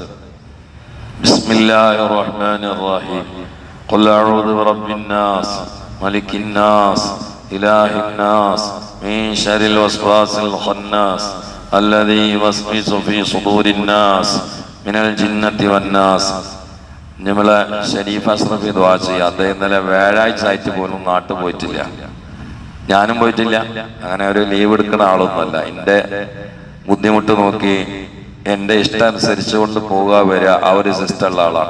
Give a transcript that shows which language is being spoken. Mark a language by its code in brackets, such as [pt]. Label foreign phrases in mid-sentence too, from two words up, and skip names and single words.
[ar] بسم الله الرحمن الرحيم. قل أعوذ برب الناس ملك الناس إله الناس من شر الوسواس الخناس الذي يوسوس في صدور الناس من الجنة والناس. [ml] നമ്മളെ ഷരീഫ് അഷ്റഫി ദുആ ചെയ്യുക. അദ്ദേഹം ഇന്നലെ വ്യാഴാഴ്ച ആയിട്ട് പോലും നാട്ടിൽ പോയിട്ടില്ല, ഞാനും പോയിട്ടില്ല. അങ്ങനെ ഒരു ലീവ് എടുക്കുന്ന ആളൊന്നുമല്ല. എൻ്റെ ബുദ്ധിമുട്ട് നോക്കി എൻ്റെ ഇഷ്ടം അനുസരിച്ചുകൊണ്ട് പോവുക വരിക ആ ഒരു സിസ്റ്റമുള്ള ആളാണ്.